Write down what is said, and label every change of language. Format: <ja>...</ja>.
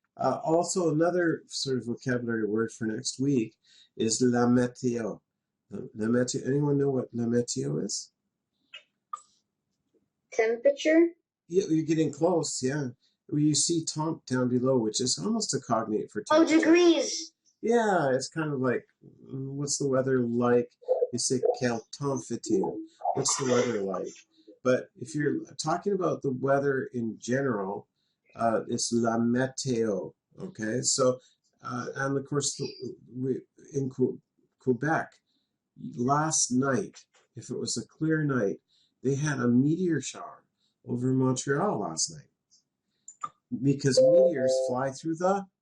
<en>Also, another sort of vocabulary word for next week is la météo. La météo. Anyone know what la météo is? Temperature. Yeah, you're getting close, yeah. Well, you see temp down below, which is almost a cognate for Oh, temperature. degrees. Yeah, it's kind of like, what's the weather like? You say,</en> <fr>quel temps fait-il?</fr> <en>What's the weather like? But if you're talking about the weather in general, it's la météo, okay? So, and of course, in Quebec, last night, if it was a clear night, they had a meteor shower over Montreal last night. Because meteors fly through the</en>